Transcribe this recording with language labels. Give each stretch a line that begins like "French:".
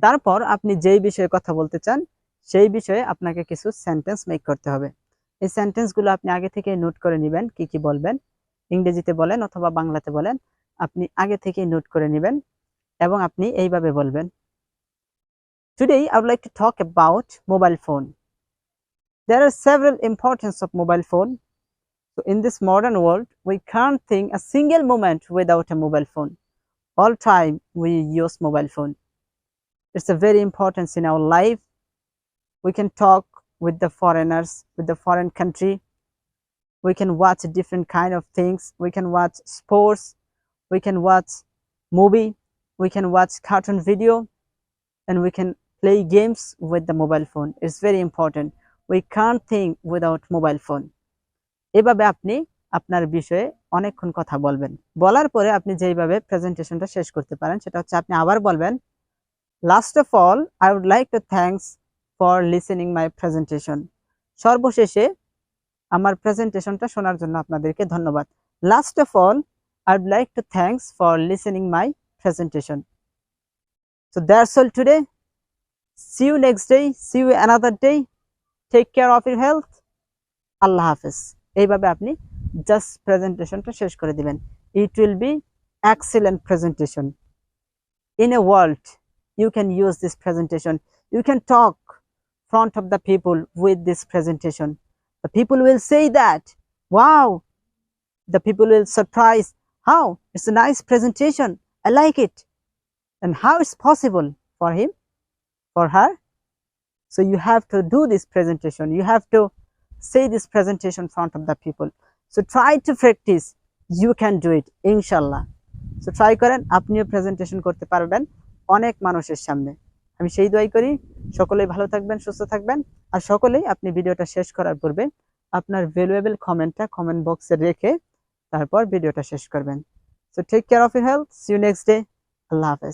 Bangla: তারপর আপনি যেই বিষয়ে কথা বলতে চান সেই বিষয়ে আপনাকে কিছু সেন্টেন্স মেক করতে হবে। এই সেন্টেন্সগুলো আপনি আগে থেকে নোট করে নেবেন, কি কি বলবেন, ইংরেজিতে বলেন অথবা বাংলাতে বলেন, আপনি আগে থেকেই নোট করে নেবেন এবং আপনি এইভাবে বলবেন
English: Today I would like to talk about mobile phone. There are several importance of mobile phone. So in this modern world, we can't think a single moment without a mobile phone. All time we use mobile phone. It's a very importance in our life. We can talk with the foreigners, with the foreign country. We can watch different kind of things. We can watch sports. We can watch movie. We can watch cartoon video, and we can play games with the mobile phone. It's very important. We can't think without mobile phone.
Bangla: এভাবে আপনি আপনার বিষয়ে অনেকক্ষণ কথা বলবেন। বলার পরে আপনি যেইভাবে প্রেজেন্টেশনটা শেষ করতে পারেন সেটা হচ্ছে আপনি আবার বলবেন
English: Last of all I would like to thanks for listening my presentation.
Bangla: সর্বশেষে আমার প্রেজেন্টেশনটা শোনার জন্য আপনাদেরকে ধন্যবাদ।
English: Last of all I would like to thanks for listening my presentation. So that's all today. See you next day, see you another day. Take care of your health. আল্লাহ হাফেজ।
Bangla: এইভাবে আপনি জাস্ট প্রেজেন্টেশনটা শেষ করে দিবেন।
English: It will be excellent presentation. In a world, you can use this presentation. You can talk front of the people with this presentation. The people will say that, wow, the people will surprise, how it's a nice presentation, I like it. And how it's possible for him, for her? So you have to do this presentation, you have to say this presentation in front of the people. So try to practice, you can do it, inshallah.
Bangla: So try করেন, আপনিও presentation করতে পারবেন অনেক মানুষের সামনে। আমি সেই দোয়াই করি সকলেই ভালো থাকবেন, সুস্থ থাকবেন। আর সকলেই আপনি ভিডিওটা শেষ করার পূর্বে আপনার ভ্যালুয়েবল কমেন্টটা কমেন্ট বক্সে রেখে তারপর ভিডিওটা শেষ করবেন।
English: So take care of your health, see you next day.
Bangla: আল্লাহ হাফেজ।